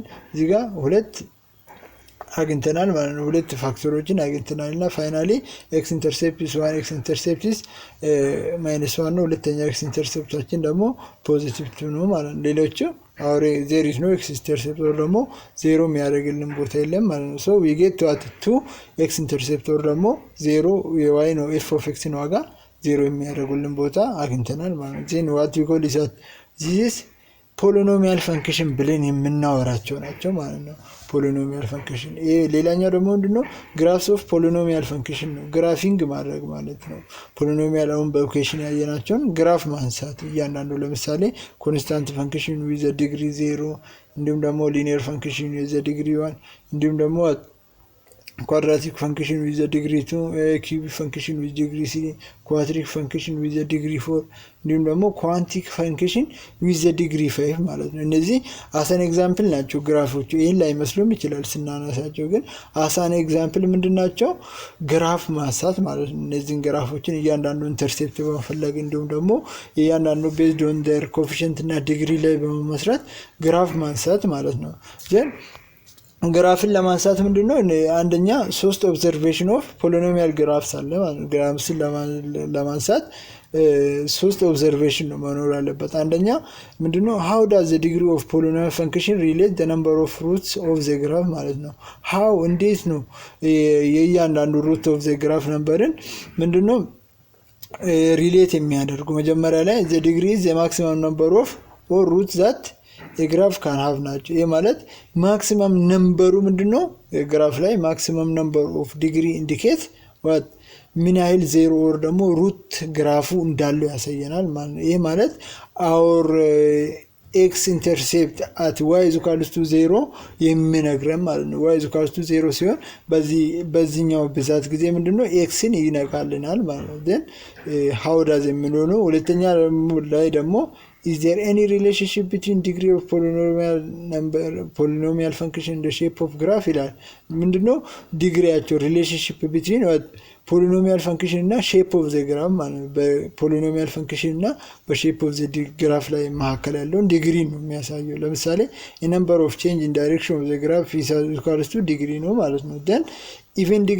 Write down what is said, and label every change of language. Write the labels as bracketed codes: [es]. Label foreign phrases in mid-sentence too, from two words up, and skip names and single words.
[am] እዚህ ጋር ሁለት አግኝተናል ማለት ነው። ሁለት ፋክተሮችን አግኝተናልና [en] finally x intercept is 1 x intercept is -1 [am] ነው። ሁለተኛ x ኢንተርሴፕታችን ደግሞ ፖዚቲቭ 2 ነው ማለት ነው። ሌሎቹ አውሬ [en] there is no x intercept or [am] ደግሞ 0 የሚያደርግልን ቦታ የለም ማለት ነው። [en] so we get to at 2 x intercept or [am] ደግሞ 0 y ነው [en] f of x [am] ነው ዋጋ 0 የሚያደርጉልን ቦታ አግኝተናል ማለት ነው። then what [en] we call is that this polynomial function [am] ብለን የምናወራቸው ናቸው ማለት ነው። [en] polynomial function [am] ይሄ ሌላኛው ደግሞ ምንድነው [en] graphs of polynomial function [am] ነው። ግራፊንግ ማድረግ ማለት ነው። ፖሊኖሚያል አሁን በኢኩዌሽን ያየናቸውን ግራፍ ማንሳት እያንዳንዱ ለምሳሌ [en] constant function with degree 0 [am] እንዲሁም ደግሞ [en] linear function with degree 1 [am] እንዲሁም ደግሞ [en] quadratic function with a degree 2 cubic function with degree 3 quadratic function with a degree 4 [am] እንዲሁም ደግሞ [en] quantic function with a degree 5 [am] ማለት ነው። እነዚህ [en] as an example [am] ናቸው ግራፎቹ። ይሄን ላይ መስሎም ይችላል ስናነሳቸው፣ ግን [en] as an example [am] ምንድናቸው? ግራፍ ማንሳት ማለት ነው። እነዚህን ግራፎችን እያንዳንዱ ኢንተርሴፕት በመፈለግ እንዲሁም ደግሞ እያንዳንዱ [en] based on their coefficient [am] እና ዲግሪ ላይ በመመስረት ግራፍ ማንሳት ማለት ነው። ዘን ግራፍን ለማንሳት ምንድነው አንደኛ 3 [en] observation of polynomial graphs [am] አለ ማለት ነው። ግራፍን ለማንሳት 3 ኦብዘርቬሽን ነው መኖር አለበት። አንደኛ ምንድነው [en] how does the degree of polynomial function relate the number of roots of the graph [am] ማለት ነው። how እንዴት ነው የእያንዳንዱ [en] root of the graph [am] ነምበርን ምንድነው ሪሌት የሚያደርጉ? መጀመሪያ ላይ [en] the degree is the maximum number of or roots that [am] የግራፍ [en] can have [am] ናቸው። ይሄ ማለት ማክሲመም ነምበሩ ምንድነው ግራፍ ላይ [en] maximum number of degree indicate what [am] ምን ያህል [en] zero or [am] ደግሞ ሩት ግራፉ እንዳለው ያሳየናል ማለት ነው። ይሄ ማለት [en] our x intercept at y is equals [am] ቱ 0 የሚነግረን ማለት ነው። [en] y is equals to 0 [am] ሲሆን በዚህኛው ብዛት ጊዜ ምንድነው ኤክስን ይነካልናል ማለት ነው። [en] then how does [am] የሚለው ነው። ሁለተኛ ላይ ደግሞ [en] is there any relationship between degree of polynomial function in the shape of graph [am] ይላል። ምንድነው ዲግሪያቸው [en] relationship between polynomial function [am] እና [en] shape of the graph [am] ማለት ነው። በፖሊኖሚያል ፈንክሽን እና በሼፕ ኦፍ ዘ ግራፍ ላይ መካከል ያለውን ዲግሪ ነው የሚያሳየው። ለምሳሌ [en] number of change in direction of the graph equals to degree [am] ነው ማለት ነው። [en] then even degree